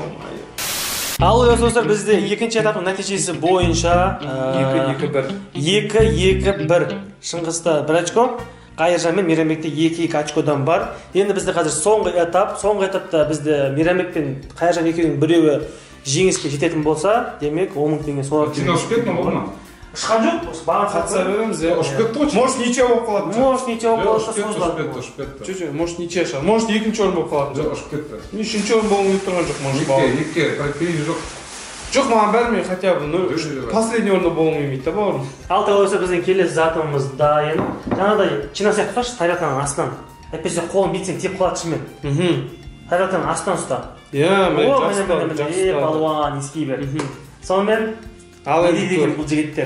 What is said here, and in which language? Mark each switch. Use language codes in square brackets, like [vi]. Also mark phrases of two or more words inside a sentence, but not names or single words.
[kk] Ал достар, бізде екінші этаптың нәтижесі бойынша 2-2-1 Шыңғыста 1 очко, Қайыржан мен Мейрамбекте 2-2 очкодан бар. Енді бізде қазір соңғы этапта бізде Мейрамбек пен Қайыржан екеуінің біреуі жеңіске жететін болса, демек 10.000 теңге солар. Сен ұшып кеттің ғой бұны? Ұшқан жоқ, баған қатыса береміз, иә. Ұшып кетті ғой. [ru] Может ничего [kk] болып қалады. [ru] Может ничего [kk] болып қалады, созылады. Ұшып кетті. Жоқ, [ru] может ничего [kk] шығар. Может екінші орын болып қалады. Жоқ, ұшып кетті. Үшінші орын болуы тұрған жоқ, может. Екі, профилі жоқ. Жоқ, маған бәріне [ru] хотя бы последний [kk] орында болуым келмейді да бауырым. Ал осы біздің келесі затымыз дайын. Жаңағыдай жинақ сияқты ұсташы тарелканың астынан. Әйтпесе қолын бүйтсең тиіп қалады шынымен. Тарелканың астынан ұста. Иә, мен жақсы балуан иіскей бер. Сонымен не дейді екен бұл жігіттер?